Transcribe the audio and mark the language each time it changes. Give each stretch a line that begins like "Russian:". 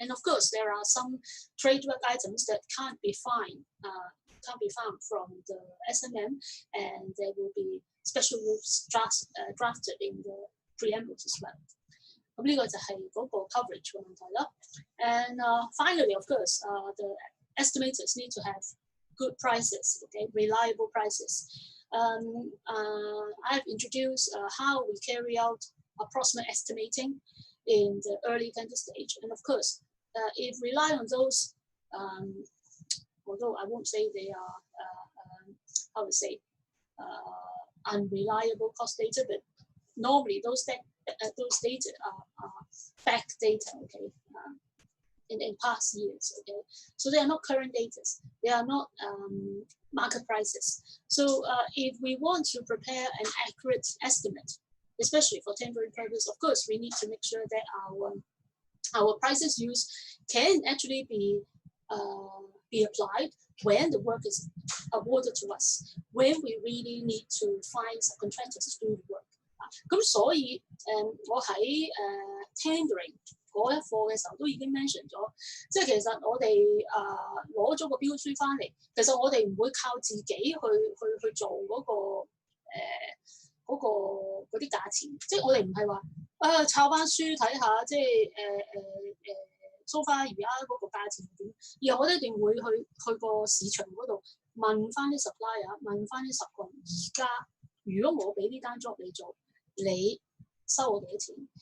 English: And of course, there are some trademark items that can't be found from the SMM, and there will be special rules drafted in the preambles as well.
Cantonese: 咁呢個就係嗰個 coverage 嘅問題啦。
English: And finally, of course, the estimators need to have good prices, okay, reliable prices. I've introduced how we carry out approximate estimating in the early tender stage, and of course, if rely on those, although I won't say they are unreliable cost data, but normally those data are back data, okay, in past years, okay. So they are not current data. They are not market prices. So if we want to prepare an accurate estimate, especially for tendering purpose, of course, we need to make sure that our prices used can actually be applied when the work is awarded to us, when we really need to find subcontractors to do the work.
Cantonese: 咁所以我喺tendering 嗰一課嘅時候都已經 mention 咗，即係其實我哋攞咗個標書翻嚟，其實我哋唔會靠自己去做嗰啲價錢，即係我哋唔係話抄翻書睇下，即係
English: so far
Cantonese: 而家嗰個價錢係點，而我哋一定會去個市場嗰度問翻啲 supplier， 問翻啲subcon，而家如果我俾呢單 job 你做，你收我幾多錢？